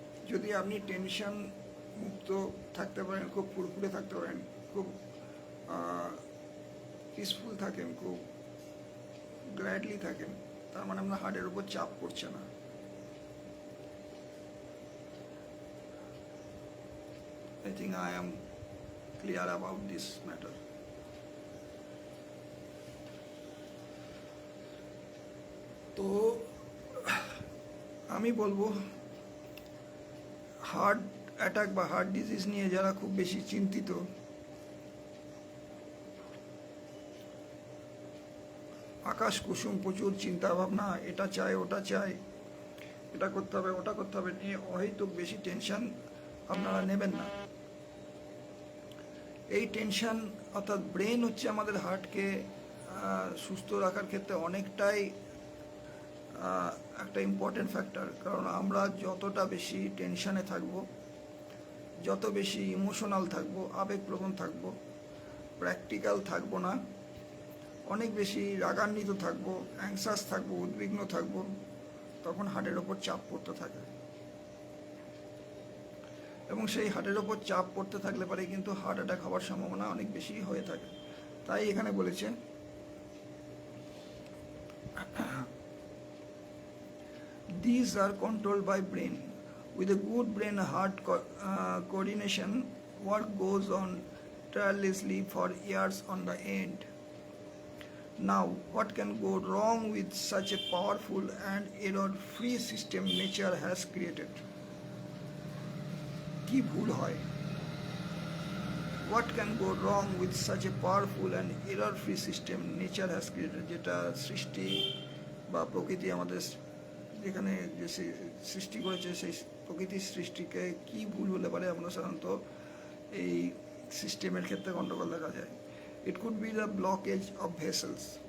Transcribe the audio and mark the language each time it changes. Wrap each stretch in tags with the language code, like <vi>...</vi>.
<bn>যদি আপনি টেনশন মুক্ত থাকতে পারেন, খুব ফুরফুরে থাকতে পারেন, খুব পিসফুল থাকেন, খুব গ্ল্যাডলি থাকেন, তার মানে আপনার হার্টের উপর চাপ পড়ছে না।</bn> <en>I think I am clear about this matter.</en> <bn>তো আমি বলবো, হার্ট অ্যাটাক বা হার্ট ডিজিজ নিয়ে যারা খুব বেশি চিন্তিত, আকাশ কুসুম, প্রচুর চিন্তা ভাবনা, এটা চাই ওটা চাই, এটা করতে হবে ওটা করতে হবে, নিয়ে অহেতুক বেশি টেনশন আপনারা নেবেন না। এই টেনশন, অর্থাৎ ব্রেন হচ্ছে আমাদের হার্টকে সুস্থ রাখার ক্ষেত্রে অনেকটাই একটা ইম্পর্টেন্ট ফ্যাক্টর। কারণ আমরা যতটা বেশি টেনশনে থাকব, যত বেশি ইমোশনাল থাকবো, আবেগপ্রবণ থাকবো, প্র্যাকটিক্যাল থাকবো না, অনেক বেশি রাগান্বিত থাকবো, অ্যাংসাস থাকবো, উদ্বিগ্ন থাকবো, তখন হার্টের ওপর চাপ পড়তে থাকে। এবং সেই হার্টের ওপর চাপ পড়তে থাকলে পরে কিন্তু হার্ট অ্যাটাক হওয়ার সম্ভাবনা অনেক বেশি হয়ে থাকে। তাই এখানে বলেছে,</bn> <en>these are controlled by brain. With a good brain heart coordination, work goes on tirelessly for years on the end. Now, what can go wrong with such a powerful and error-free system nature has created?</en> <bn>কি ভুল হয়?</bn> <en>What can go wrong with such a powerful and error-free system nature has created?</en> <bn>যেটা সৃষ্টি বা প্রকৃতি আমাদের যেখানে যে সৃষ্টি করেছে, সেই প্রকৃতির সৃষ্টিকে কি ভুল হলে পারে আমরা সাধারণত এই সিস্টেমের ক্ষেত্রে গণ্ডগোল দেখা যায়।</bn> <en>It could be the blockage of vessels.</en>